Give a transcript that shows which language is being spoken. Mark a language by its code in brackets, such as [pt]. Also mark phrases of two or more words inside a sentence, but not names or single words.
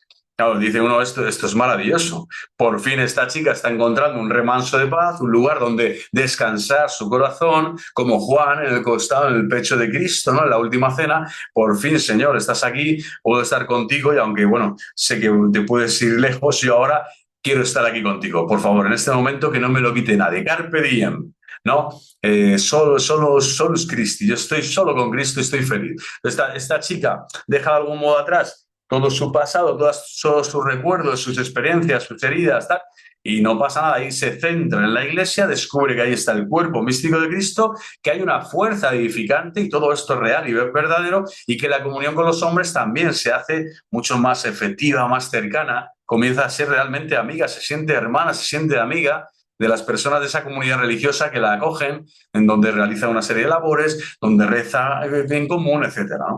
[es] Claro, dice uno, esto es maravilloso. Por fin esta chica está encontrando un remanso de paz, un lugar donde descansar su corazón, como Juan en el costado, en el pecho de Cristo, ¿no?, en la última cena. Por fin, Señor, estás aquí, puedo estar contigo, y aunque, bueno, sé que te puedes ir lejos, yo ahora quiero estar aquí contigo. Por favor, en este momento que no me lo quite nadie. [la] Carpe diem, ¿no? Solus Christi. [es] Yo estoy solo con Cristo y estoy feliz. Esta chica deja de algún modo atrás todo su pasado, todos sus recuerdos, sus experiencias, sus heridas, tal, y no pasa nada. Ahí se centra en la Iglesia, descubre que ahí está el cuerpo místico de Cristo, que hay una fuerza edificante y todo esto es real y verdadero, y que la comunión con los hombres también se hace mucho más efectiva, más cercana, comienza a ser realmente amiga, se siente hermana, se siente amiga de las personas de esa comunidad religiosa que la acogen, en donde realiza una serie de labores, donde reza en común, etcétera, ¿no?